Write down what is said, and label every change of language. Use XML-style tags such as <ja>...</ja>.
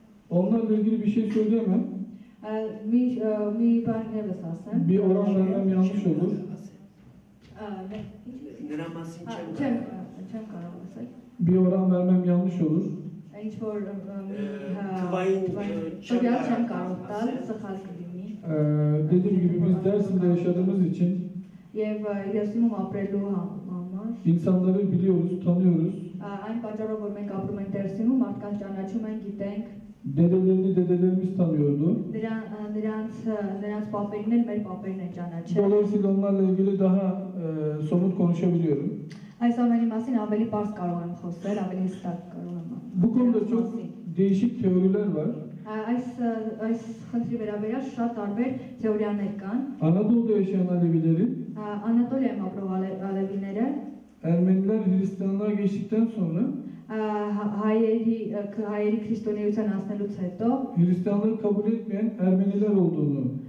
<tr>Onlarla ilgili bir şey söyleyemem.</tr> <hy>Մի բան եւս ասեմ։</hy> <tr>Bir oran vermem yanlış olur.</tr> <hy>Նրա մասին Չեմ կարող ասել։</hy> <tr>Bir oran vermem yanlış olur.</tr> <hy>Ինչ որ Թվային տվյալ չեմ կարող տալ, սխալ կլինի։</hy> <tr>Dediğim gibi biz Dersim'de yaşadığımız için</tr> <hy>Եվ Երուսաղեմում ապրելու համար</hy> <tr>insanları biliyoruz, tanıyoruz.</tr> <hy>այն պատճառով որ մենք ապրում ենք Դերսիմում, մարդկանց ճանաչում ենք, գիտենք,</hy> <tr>Dedelerini dedelerimiz tanıyordu.</tr> <hy>նրանց պապերին էլ մեր պապերին են ճանաչել։</hy> <tr>Dolayısıyla onlarla ilgili daha somut konuşabiliyorum.</tr> <hy>Այս ամենի մասին ավելի པարզ կարող եմ խոսել, ավելի հստակ կարող եմ։</hy> <tr>Bu konuda çok değişik teoriler var.</tr> <hy>Այս խնդրի վերաբերյալ շատ տարբեր թեորիաներ կան։</hy> <tr>Anadolu'da yaşayan Alevilerin</tr> <hy>Անատոլիայում ապրող ալևիները</hy> <tr>Ermeniler Hristiyanlığa geçtikten sonra</tr> <hy>հայերի քրիստոնեության անցնելուց հետո</hy> <tr>Hristiyanlığı kabul etmeyen Ermeniler olduğunu</tr>